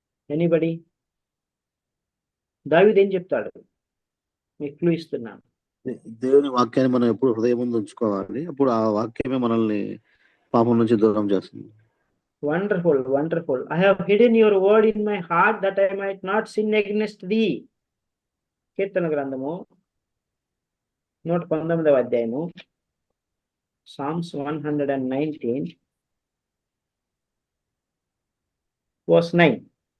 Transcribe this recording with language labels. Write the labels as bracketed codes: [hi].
[te] Anybody? దావీదు ఏం చెప్తాడు? మీకు క్లూ ఇస్తున్నాను. దేవుని వాక్యాన్ని మనం ఎప్పుడు హృదయం ముందు ఉంచుకోవాలి. అప్పుడు ఆ వాక్యమే మనల్ని పాపం నుంచి దూరం చేస్తుంది. [en] Wonderful, wonderful. I have hidden your word in my heart that I might not sin against thee. [te] కీర్తన గ్రంథము 119వ అధ్యాయము, [en] Psalms 119 verse 9.